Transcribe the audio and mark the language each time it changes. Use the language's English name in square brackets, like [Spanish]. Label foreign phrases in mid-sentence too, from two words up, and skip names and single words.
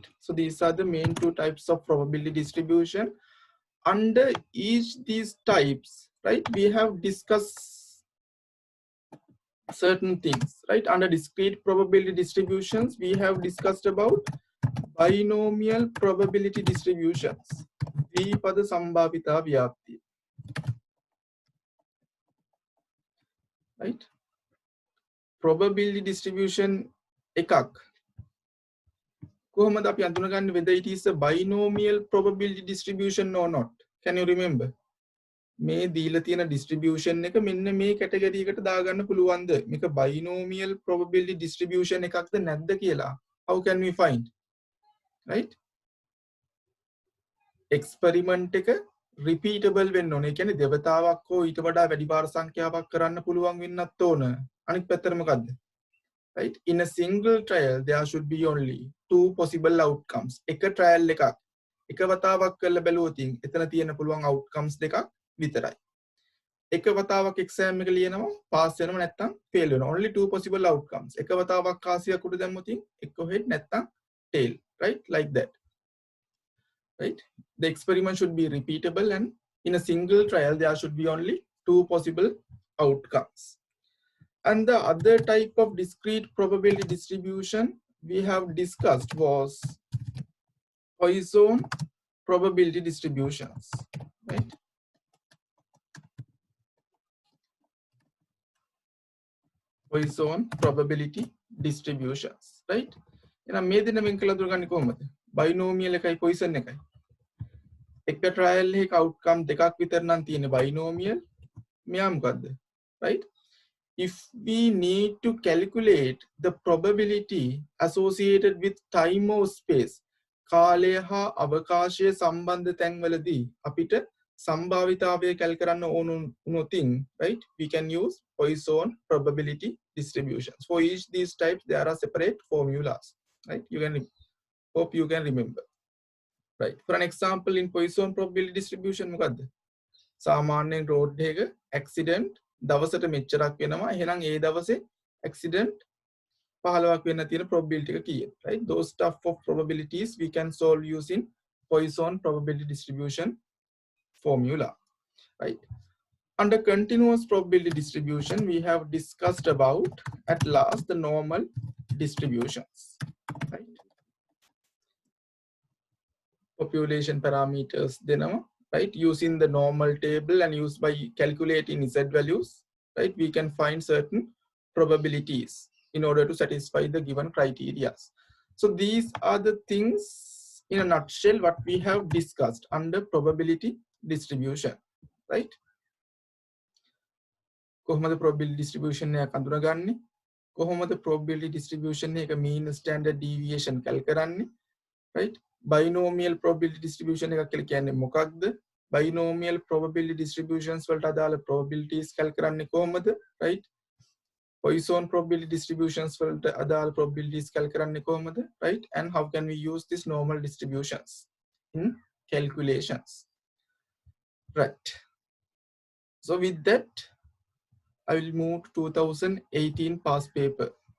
[English] So these are the main 2 types of probability distribution. Under each these types, right, we have discussed certain things, right? Under discrete probability distributions we have discussed about binomial probability distributions. [Sinhala] ද්විපද සම්භාවිතා ව්‍යාප්තිය. Right? [English] Probability distribution [Sinhala] එකක් කොහොමද අපි අඳුනගන්නේ [English] whether it is a binomial probability distribution or not? Can you remember? [Sinhala] මේ දීලා තියෙන distribution එක මෙන්න මේ category එකට දාගන්න පුළුවන්ද? මේක [English] binomial probability distribution [Sinhala] එකක්ද නැද්ද කියලා? [English] How can we find? Right? Experiment එක repeatable [Sinhala] වෙන්න ඕනේ. ඒ කියන්නේ දෙවතාවක් හෝ ඊට වඩා වැඩි වාර සංඛ්‍යාවක් කරන්න පුළුවන් වෙන්නත් ඕන. අනිත් පැත්තට මොකද්ද? [English] Right? In a single trial, there should be only two possible outcomes. [Sinhala] එක trial එකක් එක වතාවක් කරලා බැලුවොත් එතන තියෙන පුළුවන් outcomes දෙකක් විතරයි. එක වතාවක් exam එක ලියනවා pass වෙනවා නැත්නම් fail වෙනවා. [English] Only two possible outcomes. [Sinhala] එක වතාවක් කාසියක් උඩ දැම්මොත් එක්ක head නැත්නම් tail. [English] Right? Like that. Right? The experiment should be repeatable, and in a single trial, there should be only two possible outcomes. And the other type of discrete probability distribution we have discussed was Poisson probability distributions, right? Poisson probability distributions, right? [Sinhala] එහෙනම් මේ දෙන්න වෙන් කළ දුරගන්නේ කොහොමද? binomial එකයි Poisson එකයි. එක trial එකක outcome දෙකක් විතර නම් තියෙන binomial. මෙයා මොකද්ද? [English] Right? If we need to calculate the probability associated with time or space, [Sinhala] කාලය හා අවකාශය සම්බන්ධ තැන්වලදී අපිට සම්භාවිතාවය කැල් කරන්න ඕන වුණොතින්, [English] right? We can use Poisson probability distributions. For each these types, there are separate formulas, right? You can hope you can remember, right? For an example, in Poisson probability distribution, [Sinhala] මොකද්ද? සාමාන්‍යයෙන් road එකක accident දවසට මෙච්චරක් වෙනවා. එහෙනම් ඒ දවසේ accident 15ක් වෙන්න තියෙන probability එක කීයද? [English] Right? Those stuff of probabilities we can solve using Poisson probability distribution formula. Right? Under continuous probability distribution, we have discussed about at last the normal distributions. Right? Population parameters දෙනවා. Right? Using the normal table and used by calculating Z values, right? We can find certain probabilities in order to satisfy the given criteria. So these are the things in a nutshell what we have discussed under probability distribution, right? [Sinhala] කොහොමද [English] probability distribution [Sinhala] එක අඳුනගන්නේ? කොහොමද [English] probability distribution [Sinhala] එක [English] mean standard deviation [Sinhala] කැල් කරන්නේ? [English] Right? Binomial probability distribution [Sinhala] එකක් කියලා කියන්නේ මොකක්ද? [English] Binomial probability distributions [Sinhala] වලට අදාළ probabilities කැල් කරන්නේ කොහොමද? [English] Right? Poisson probability distributions [Sinhala] වලට අදාළ probabilities කැල් කරන්නේ කොහොමද? [English] Right? And how can we use these normal distributions in calculations? Right. So with that, I will move to 2018 past paper.